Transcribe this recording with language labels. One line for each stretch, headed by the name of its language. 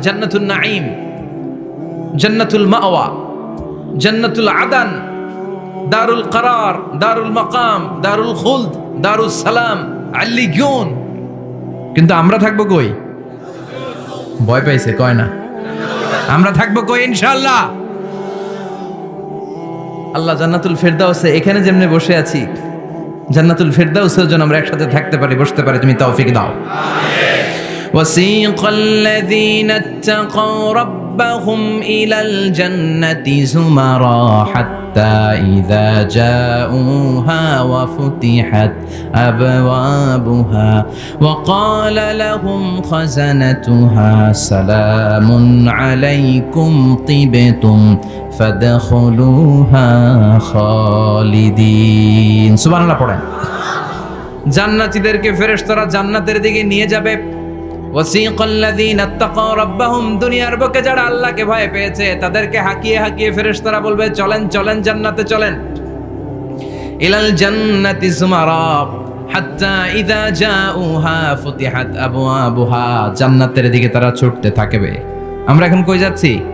Bangla: জান্নাতুল নাঈম, জান্নাতুল মাওয়া, জান্নাতুল আদান, দারুল করার, দারুল মাকাম, দারুল খুলদ, দারুল সালাম, আল্লিয়ুন। কিন্তু আমরা থাকবো কই? ভয় পাইছে কয় না? আমরা থাকবো কই ইনশাআল্লাহ? আল্লাহ জান্নাতুল ফেরদাউসে এখানে যেমনে বসে আছি, জান্নাতুল ফেরদাউসের জন্য আমরা একসাথে থাকতে পারি, বসতে পারি। তুমি তৌফিক দাও।
Arabic: وسيق الذين اتقوا ربهم إلى الجنة زمرا حتى إذا جاءوها وفتحت أبوابها وقال لهم خزنتها سلام عليكم طبتم فادخلوها خالدين।
Bangla: সুবহানাল্লাহ পড়েন। জান্নাতীদেরকে ফেরেশতারা জান্নাতের দিকে নিয়ে যাবে।
Arabic: ওয়াসিকাল্লাযীনা ইত্তাকাউ রাব্বাহুম,
Bangla: দুনিয়ার বুকে যারা আল্লাহকে ভয় পেয়েছে তাদেরকে হাকিয়ে হাকিয়ে ফেরেশতারা বলবে চলেন চলেন জান্নাতে চলেন।
Arabic: ইলাল জান্নাতি যুমারা হাত্তা ইযা জাউহা ফুতিহাত আবওয়াবুহা,
Bangla: জান্নাতের দিকে তারা ছুটতে থাকবে। আমরা এখন কই যাচ্ছি?